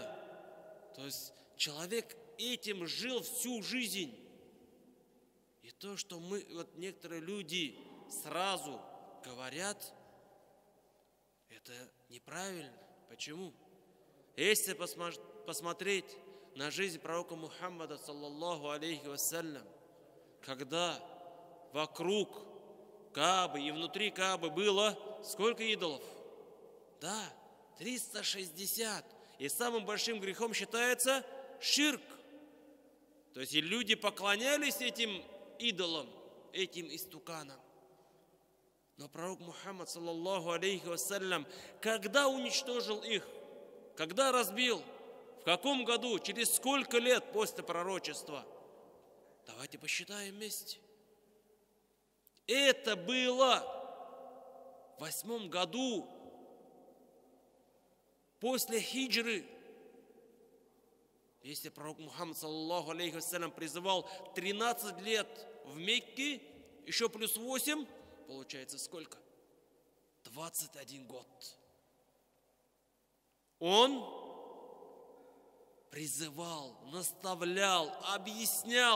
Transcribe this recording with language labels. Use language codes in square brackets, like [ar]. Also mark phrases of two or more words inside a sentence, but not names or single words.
[ru] То есть человек этим жил всю жизнь. И то, что некоторые люди сразу говорят, это неправильно. Почему? Если посмотреть на жизнь пророка Мухаммада, [ar] صلى الله عليه وسلم, [ru] когда вокруг Каабы и внутри Каабы было сколько идолов? 360. И самым большим грехом считается ширк. То есть и люди поклонялись этим идолам, этим истуканам. Но пророк Мухаммад, [ar] صلى الله عليه وسلم, [ru] когда уничтожил их? Когда разбил? В каком году? Через сколько лет после пророчества? Давайте посчитаем вместе. Это было в 8 году после хиджры. Если пророк Мухаммад, [ar] صلى الله عليه وسلم, [ru] призывал 13 лет в Мекке, еще плюс 8, получается сколько? 21 год. Он призывал, наставлял, объяснял.